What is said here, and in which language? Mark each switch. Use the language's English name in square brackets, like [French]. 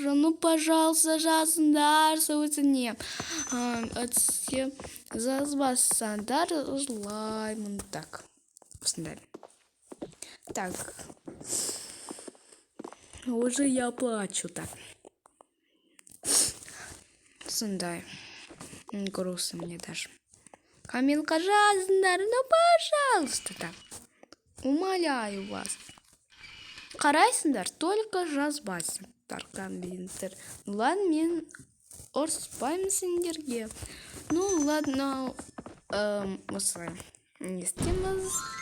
[Russian] Ну, пожалуйста, [Kazakh] жазыңдар сөзіне. Өтсе жазбасаңдар жылаймын. [Russian] Так, осындай. Так, уже я плачу так. [Kazakh] Сондай. [Russian] Грустно мне даже. [Kazakh] Комментқа жазыңдар. [Russian] Ну, пожалуйста, так. Умоляю вас. [Kazakh] Қарайсыңдар, [Russian] только [Kazakh] жазбайсыңдар комменттер. [Russian] Ладно, [Kazakh] мен ұрыспаймын сендерге. [Russian] Ну, ладно, [Kazakh] осылай не істейміз.